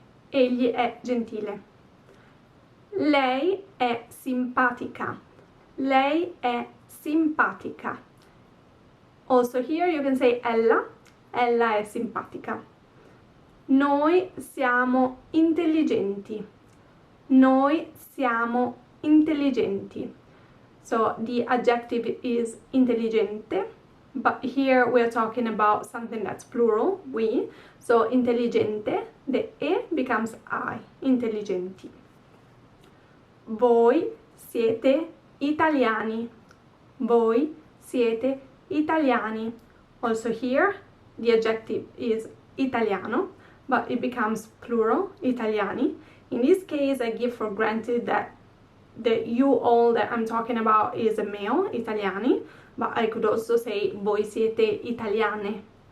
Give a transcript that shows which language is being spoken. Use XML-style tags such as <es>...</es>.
<it>Egli è gentile. Lei è simpatica. Lei è simpatica.</it> <en>Also here you can say ella.</en> <it>Ella è simpatica. Noi siamo intelligenti. Noi siamo intelligenti.</it> <en>So the adjective is intelligente, but here we're talking about something that's plural, we. So intelligente, the e becomes I, intelligenti.</en> <it>Voi siete italiani. Voi siete italiani.</it> <en>Also here, the adjective is italiano, but it becomes plural, italiani. In this case, I give for granted that the you all that I'm talking about is a male, italiani, but I could also say</en> <it>voi siete italiane.</it>